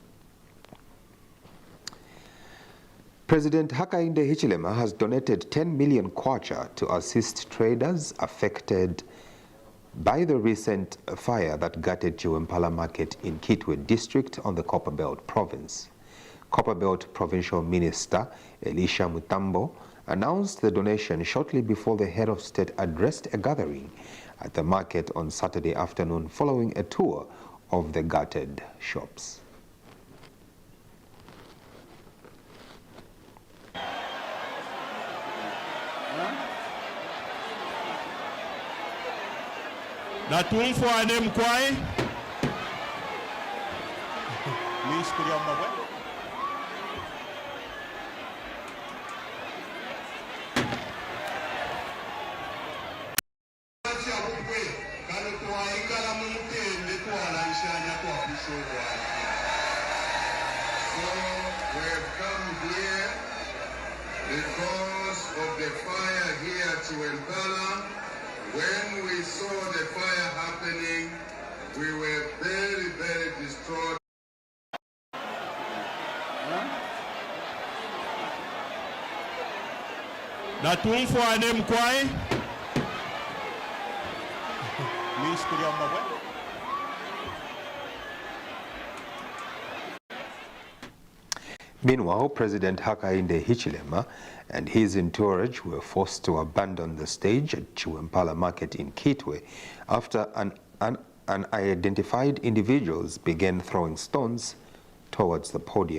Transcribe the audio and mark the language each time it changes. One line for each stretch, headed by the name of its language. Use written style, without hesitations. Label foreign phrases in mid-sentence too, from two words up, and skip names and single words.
English: President Hakainde Hichilema has donated 10 million kwacha to assist traders affected by the recent fire that gutted Chiwempala Market in Kitwe District on the Copperbelt Province. Copperbelt Provincial Minister Elisha Mutambo announced the donation shortly before the head of state addressed a gathering at the market on Saturday afternoon following a tour of the gutted shops. Natumfo ane mkwai Please kulia mbabwe So we have come here because of the fire here at Chiwempala. When we saw the fire happening, we were very, very distraught. Natumfo ane mkwai Please kulia mbabwe Meanwhile, President Hakainde Hichilema and his entourage were forced to abandon the stage at Chiwempala Market in Kitwe after unidentified individuals began throwing stones towards the podium.